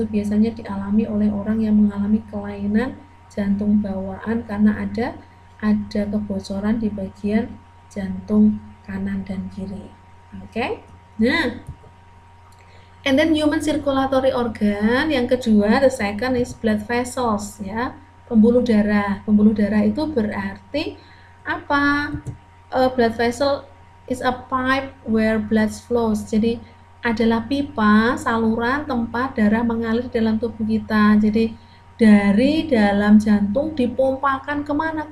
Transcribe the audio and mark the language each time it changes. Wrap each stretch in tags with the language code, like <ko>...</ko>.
<id>Itu biasanya dialami oleh orang yang mengalami kelainan jantung bawaan karena ada kebocoran di bagian jantung kanan dan kiri.</id> <en>Oke? Nah, and then human circulatory organ</en> <id>yang kedua,</id> <en>the second is blood vessels ya,</en> <id>pembuluh darah. Pembuluh darah itu berarti apa?</id> <en>Blood vessel is a pipe where blood flows.</en> <id>Jadi adalah pipa, saluran tempat darah mengalir dalam tubuh kita. Jadi dari dalam jantung dipompakan kemana?</id>